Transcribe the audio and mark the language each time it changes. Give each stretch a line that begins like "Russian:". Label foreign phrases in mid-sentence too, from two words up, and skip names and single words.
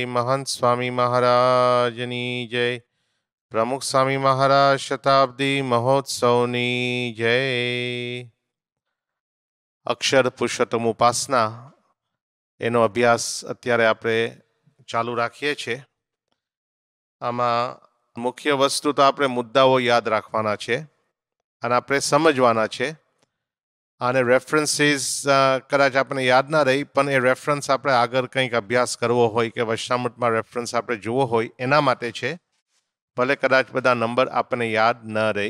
Gujarati: મહંત સ્વામી મહારાજની જય। પ્રમુખ સ્વામી મહારાજ શતાબ્દી મહોત્સવની જય। અક્ષર પુરુષોત્તમ ઉપાસના એનો અભ્યાસ અત્યારે આપણે ચાલુ રાખીએ છે। આમાં મુખ્ય વસ્તુ તો આપણે મુદ્દાઓ યાદ રાખવાના છે અને આપણે સમજવાના છે અને રેફરન્સીસ કદાચ આપણે યાદ ના રહી પણ એ રેફરન્સ આપણે આગળ કંઈક અભ્યાસ કરવો હોય કે વચનામૃતમાં રેફરન્સ આપણે જોવો હોય એના માટે છે, ભલે કદાચ બધા નંબર આપણને યાદ ન રહી.